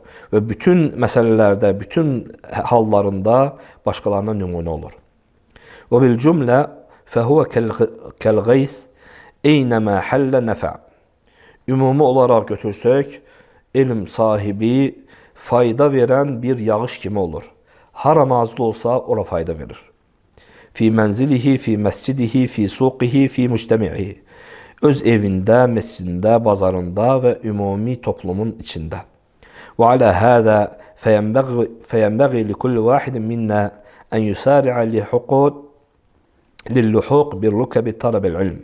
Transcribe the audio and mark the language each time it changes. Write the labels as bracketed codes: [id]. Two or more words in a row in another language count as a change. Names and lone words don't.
[az] Və bütün məsələlərdə, bütün hallarında başqalarına nümunə olur. [ar] وبالجملة فهو كالغيث أينما حل نفع. [az] Ümumi olaraq götürsək, elm sahibi fayda verən bir yağış kimi olur. Hara nazil olsa, ora fayda verir. [ar] في منزله، في مسجده، في سوقه، في مجتمعه. [az] Öz evində, məscidində, bazarında və ümumi toplumun içində. [ar] وعلى هذا فينبغي لكل واحد منا أن يسارع للحوق بركب طلب العلم.